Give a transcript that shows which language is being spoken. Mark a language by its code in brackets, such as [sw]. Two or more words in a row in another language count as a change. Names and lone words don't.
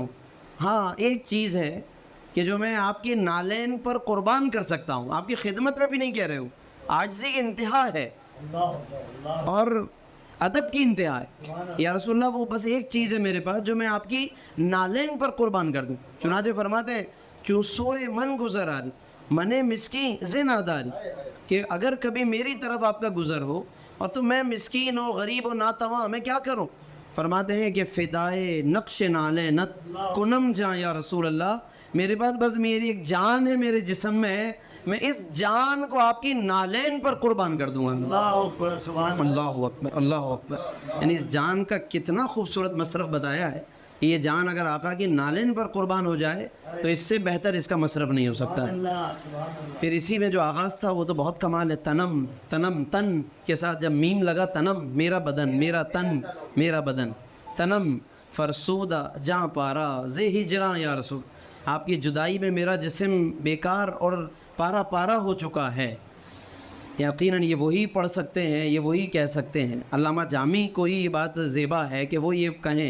[ur] ہاں ایک چیز ہے کہ جو میں آپ کے نالین پر قربان کر سکتا ہوں، آپ کی خدمت میں بھی نہیں کہہ رہے ہوں، عاجزی کی انتہا ہے اور ادب کی انتہا ہے، [ar] یا رسول اللہ [ur] وہ بس ایک چیز ہے میرے پاس جو میں آپ کی نالین پر قربان کر دوں۔ چنانچہ فرماتے ہیں [fa] چوں سوئے من گزر آری، من مسکین ز ناداری، [ur] کہ اگر کبھی میری طرف آپ کا گزر ہو اور تو میں مسکین ہوں، غریب و ناتواں، میں کیا کروں۔ فرماتے ہیں کہ [fa] فدائے نقش نالے نت کنم جاں یا رسول اللہ، [ur] میرے پاس بس میری ایک جان ہے، میرے جسم میں ہے، میں اس جان کو آپ کی نالین پر قربان کر دوں گا۔ [ar] اللہ اکبر، سبحان اللہ اکبر، اللہ اکبر۔ [ur] یعنی اس جان کا کتنا خوبصورت مصرف بتایا ہے، یہ جان اگر آقا کی نالین پر قربان ہو جائے تو اس سے بہتر اس کا مصرف نہیں ہو سکتا ہے۔ پھر اسی میں جو آغاز تھا وہ تو بہت کمال ہے، تنم، تنم تن کے ساتھ جب میم لگا، تنم میرا بدن، میرا تن میرا بدن، [fa] تنم فرسودہ جاں پارا ز ہجراں یا رسول، [ur] آپ کی جدائی میں میرا جسم بیکار اور پارا پارا ہو چکا ہے۔ یقیناً یہ وہی پڑھ سکتے ہیں، یہ وہی کہہ سکتے ہیں، علامہ جامی کو ہی یہ بات زیبا ہے کہ وہ یہ کہیں۔